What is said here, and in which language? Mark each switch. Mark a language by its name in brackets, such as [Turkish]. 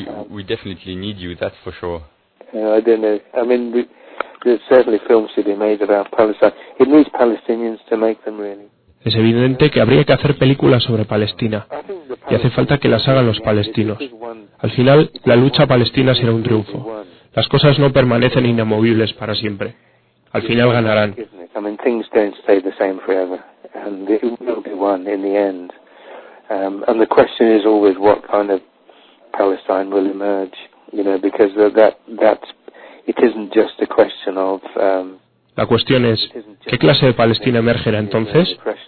[English] We definitely need you, that's for sure. I don't know. I mean, there's certainly films to be made about Palestine. It needs Palestinians to make them, really. [Spanish] Es evidente que habría que hacer películas sobre Palestina, y hace falta que las hagan los palestinos. Al final, la lucha palestina será un triunfo. Las cosas no permanecen inamovibles para siempre. Al final ganarán. [English] I mean, things don't stay the same forever, and it will be won in the end. And the question is always what kind of Palestine will emerge, you know, because it isn't just a question of... [Spanish] La cuestión es, ¿qué clase de Palestina emergerá entonces?